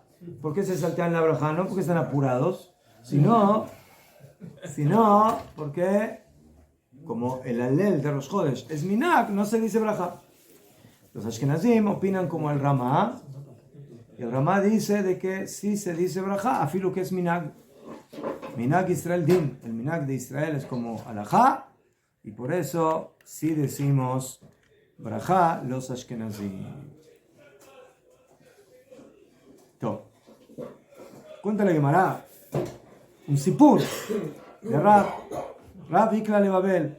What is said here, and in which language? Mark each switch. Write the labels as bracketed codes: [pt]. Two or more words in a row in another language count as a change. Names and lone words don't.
[es] ¿Por qué se saltean la brajá? No porque están apurados, sino porque como el alel de Rosh Chodesh es minhag, no se dice brajá. Los Ashkenazim opinan como el Ramá, y el Ramá dice de que sí se dice brajá, afilo que es minhag. [he] מנהג ישראל דין, [es] el minhag de Israel es como alajá, y por eso sí decimos brajá los Ashkenazim. Cuenta la Gemara un sipur de Rab Ikla le Babel.